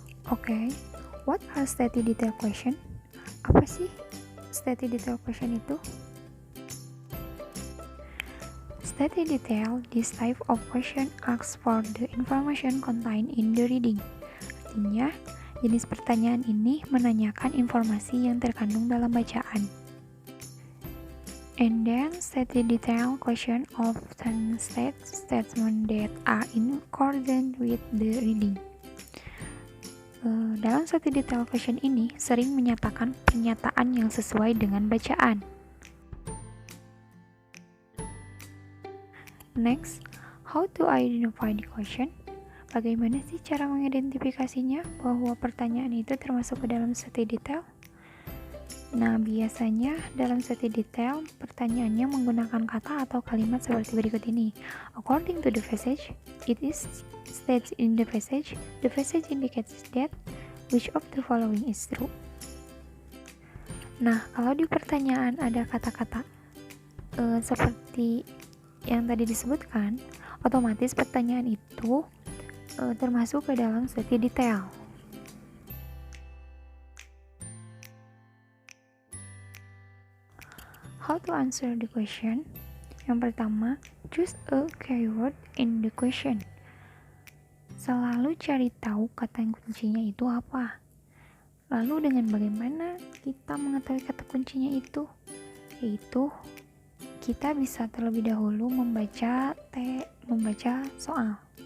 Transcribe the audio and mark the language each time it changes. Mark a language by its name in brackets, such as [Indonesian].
[English] Okay, what are stated detail question? [Indonesian] Apa sih [English] stated detail question itu? Stated detail, this type of question asks for the information contained in the reading. [Indonesian] Artinya, jenis pertanyaan ini menanyakan informasi yang terkandung dalam bacaan. [English] And then, stated detail question often state statements that are in accordance with the reading. [Indonesian] Dalam stated detail question ini sering menyatakan pernyataan yang sesuai dengan bacaan. [English] Next, how to identify the question? [Indonesian] Bagaimana sih cara mengidentifikasinya bahwa pertanyaan itu termasuk ke dalam stated detail? Nah, biasanya dalam stated detail, pertanyaannya menggunakan kata atau kalimat seperti berikut ini. [English] According to the passage, it is stated in the passage indicates that which of the following is true. [Indonesian] Nah, kalau di pertanyaan ada kata-kata seperti yang tadi disebutkan, otomatis pertanyaan itu termasuk ke dalam stated detail. [English] How to answer the question? [Indonesian] Yang pertama, [English] choose a keyword in the question. [Indonesian] Selalu cari tahu kata kuncinya itu apa. Lalu dengan bagaimana kita mengetahui kata kuncinya itu? Yaitu kita bisa terlebih dahulu membaca soal.